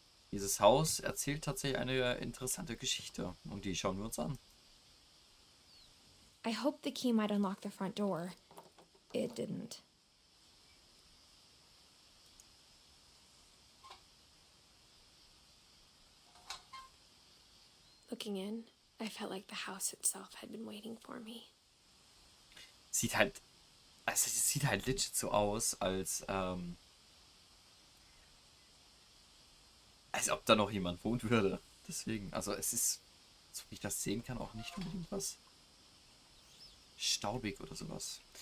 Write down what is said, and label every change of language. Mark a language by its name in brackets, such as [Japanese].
[German] Dieses Haus erzählt tatsächlich eine interessante Geschichte und die schauen wir uns an. [English] I hoped the key might unlock the front door. It didn't. Looking in, I felt like the house itself had been waiting for me. [German] Es sieht halt legit so aus, als ob da noch jemand wohnen würde. Deswegen, also es ist, so wie ich das sehen kann, auch nicht unbedingt was staubig oder sowas.